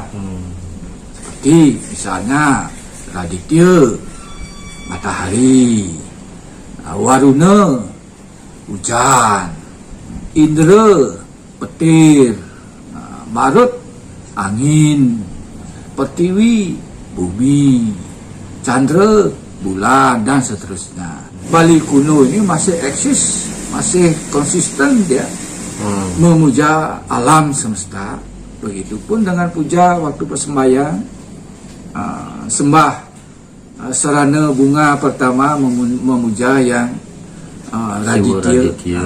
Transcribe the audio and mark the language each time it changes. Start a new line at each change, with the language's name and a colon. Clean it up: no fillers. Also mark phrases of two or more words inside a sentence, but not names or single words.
Indonesian: Seperti misalnya Raditya, matahari, Waruna, hujan, Indra, petir, Marut, angin, Pertiwi, bumi, Chandra, bulan, dan seterusnya. Bali kuno ini masih eksis, masih konsisten dia memuja alam semesta. Begitupun dengan puja waktu persembahyang, sembah serana bunga pertama memuja yang Raditya.